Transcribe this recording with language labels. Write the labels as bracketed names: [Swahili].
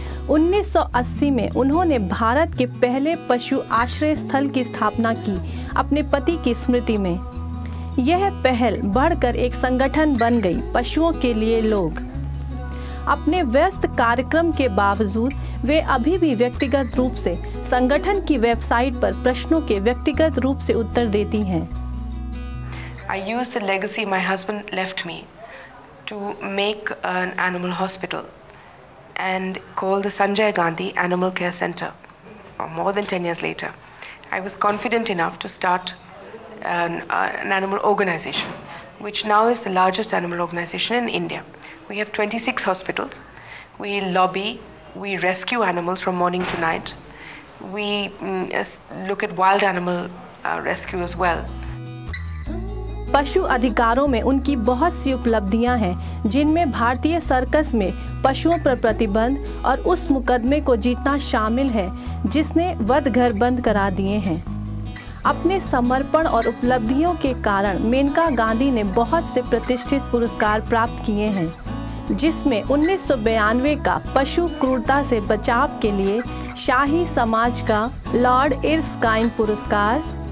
[Hindi] 1980 में उन्होंने भारत के पहले पशु आश्रय स्थल की स्थापना की, अपने पति की स्मृति में। यह पहल बढ़कर एक संगठन बन गई, पशुओं के लिए लोग। अपने व्यस्त कार्यक्रम के बावजूद वे अभी भी व्यक्तिगत रूप से संगठन की वेबसाइट पर प्रश्नों के व्यक्तिगत रूप से उत्तर देती हैं। [English] I used the legacy my husband left me to make an animal hospital and called the Sanjay Gandhi Animal Care Center. More than 10 years later, I was confident enough to start an animal organization, which now is the largest animal organization in India. We have 26 hospitals. We lobby, we rescue animals from morning to night. We look at wild animal rescue as well. [Hindi] पशु अधिकारों में उनकी बहुत सी उपलब्धियां हैं, जिनमें भारतीय circus में पशुओं पर प्रतिबंध और उस मुकदमे को जीतना शामिल है जिसने वध घर बंद करा दिए हैं। अपने समर्पण और उपलब्धियों के कारण मेनका गांधी ने बहुत से प्रतिष्ठित पुरस्कार प्राप्त किए हैं, जिसमें 1992 का पशु क्रूरता से बचाव के लिए शाही समाज का लॉर्ड इर्स्काइन पुरस्कार,